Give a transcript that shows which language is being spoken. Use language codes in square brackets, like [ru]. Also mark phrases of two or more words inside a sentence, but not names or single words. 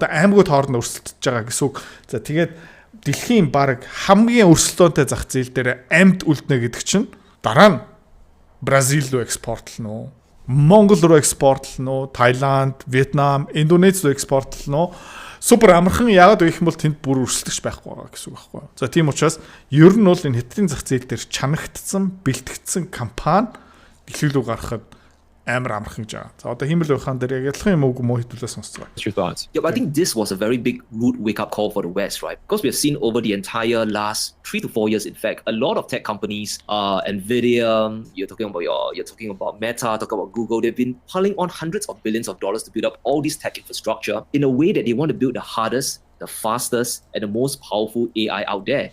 [mn] Одоо аймагуд хоорондоо өрсөлдөж байгаа гэсэн үг. За тэгээд дэлхийн баг хамгийн өрсөлдөөнтэй зах зээл дээр амьд үлднэ гэдэг чинь дараа нь Бразил руу экспортлно уу, Монгол руу экспортлно уу, Таиланд, Вьетнам, Индонез руу экспортлно уу. Супер амархан яагаад вэ гэх юм бол тэнд бүр өрсөлдөгч байхгүй байгаа гэсэн үг байхгүй. За тийм учраас ер нь бол энэ Хятадын зах зээл дээр чанагдсан, бэлтгэгдсэн компани дэлхий рүү гарахад амар амархан гэж байгаа. За одоо химэл байхаан дээр яг ялах юм уу хэдүүлээ сонсцгоо. [en] What's your thoughts? Yeah, but I think this was a very big rude wake-up call for the West, right? Because we have seen over the entire last 3 to 4 years, in fact, a lot of tech companies, Nvidia, you're talking about Meta, talking about Google, they've been piling on hundreds of billions of dollars to build up all this tech infrastructure in a way that they want to build the hardest, the fastest, and the most powerful AI out there.